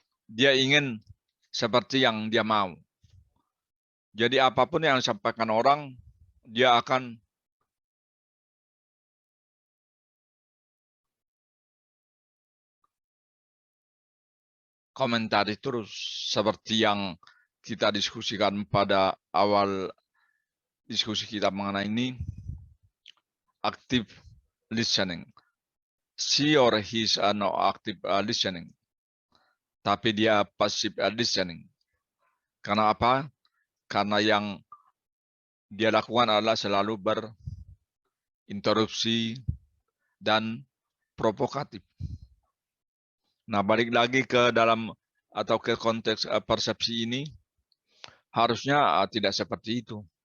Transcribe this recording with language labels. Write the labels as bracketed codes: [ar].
[id] Dia ingin seperti yang dia mau. Jadi apapun yang disampaikan orang, dia akan komentari terus, seperti yang kita diskusikan pada awal diskusi kita mengenai ini, active listening. [en] She or he is no active listening, [id] tapi dia [en] passive listening. [id] Karena apa? Karena yang dia lakukan adalah selalu berinterupsi dan provokatif. Nah, balik lagi ke dalam atau ke konteks persepsi ini, harusnya tidak seperti itu.